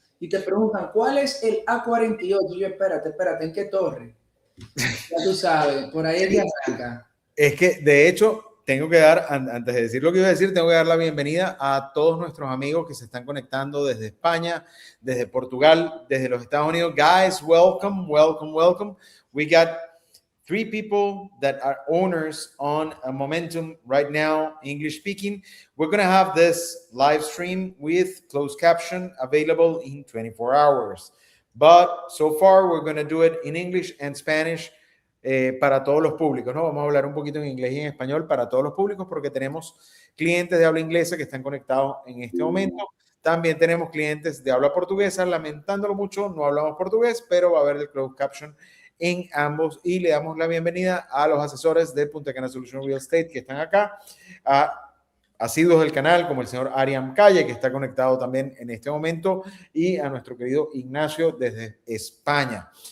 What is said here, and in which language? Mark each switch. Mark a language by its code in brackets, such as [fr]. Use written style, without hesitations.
[es] Y te preguntan, ¿cuál es el A48? Y yo, espérate, ¿en qué torre? Ya tú sabes, por ahí es que arranca. Es que, de hecho, tengo que dar, antes de decir lo que iba a decir, tengo que dar la bienvenida a todos nuestros amigos que se están conectando desde España, desde Portugal, desde los Estados Unidos. [en] Guys, welcome, welcome, welcome. We got 3 people that are owners on a Momentum right now, English speaking. We're going to have this live stream with closed caption available in 24 hours. But so far, we're going to do it in English and Spanish [es] para todos los públicos, ¿no? Vamos a hablar un poquito en inglés y en español para todos los públicos porque tenemos clientes de habla inglesa que están conectados en este momento. También tenemos clientes de habla portuguesa. Lamentándolo mucho, no hablamos portugués, pero va a haber el closed caption en ambos y le damos la bienvenida a los asesores de Punta Cana Solution Real Estate que están acá, a asiduos del canal como el señor Ariam Calle, que está conectado también en este momento, y a nuestro querido Ignacio desde España.